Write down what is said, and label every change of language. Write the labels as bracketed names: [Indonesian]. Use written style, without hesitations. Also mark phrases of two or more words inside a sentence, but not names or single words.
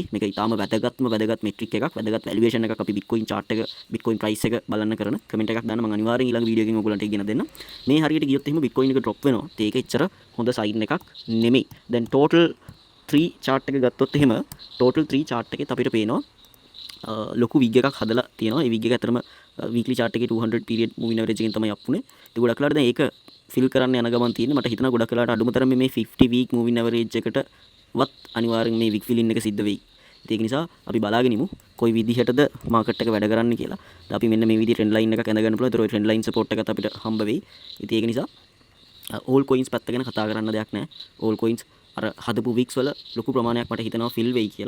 [Sinhala] මේක ඊටාම වැදගත් metric එකක් වැදගත් valuation එකක් අපි [English] bitcoin chart [Sinhala] එක [English] bitcoin price [Sinhala] එක බලන්න කරන comment එකක් දාන්න මම අනිවාර්යෙන් ඊළඟ වීඩියෝ එකකින් ඔයගොල්ලන්ට ඉගෙන දෙන්න. මේ හරියට ගියොත් එහෙම bitcoin එක drop වෙනවා. ඒක එච්චර හොඳ sign එකක් නෙමෙයි. දැන් [English] total 3 chart [Sinhala] එක ගත්තොත් එහෙම [English] total 3 chart [Sinhala] එකෙත් අපිට පේනවා ලොකු විග් එකක් හදලා තියෙනවා. ඒ විග් එක ඇත්තටම [English] weekly chart [Sinhala] එකේ [English] 200 period moving average [Sinhala] එකෙන් තමයි up වුනේ. ඒක ගොඩක් වෙලාවට දැන් ඒක fill කරන්න යන ගමන් තියෙන්නේ. මට හිතෙනවා ගොඩක් වෙලාවට අඩුම තරමේ මේ [English] 50 week moving average [Sinhala] එකට වත් අනිවාර්යෙන් මේ [English] wig filling [Sinhala] එක සිද්ධ වෙයි. ඒක නිසා අපි බලාගෙන ඉමු කොයි විදිහටද මාකට් එක වැඩ කරන්නේ කියලා. අපි මෙන්න මේ විදිහේ [English] trend line [Sinhala] එකක් ඇඳගන්න පුළුවන්. ඒතර ඔය [English] trend line support [Sinhala] එකත් අපිට හම්බ වෙයි. ඉතින් ඒක නිසා [English] all coins [Sinhala] පැත්ත ගැන කතා කරන්න දෙයක් නැහැ. [English] all coins [Sinhala] අර හදපු weeks වල ලොකු ප්‍රමාණයක් මට හිතෙනවා fill වෙයි කියලා.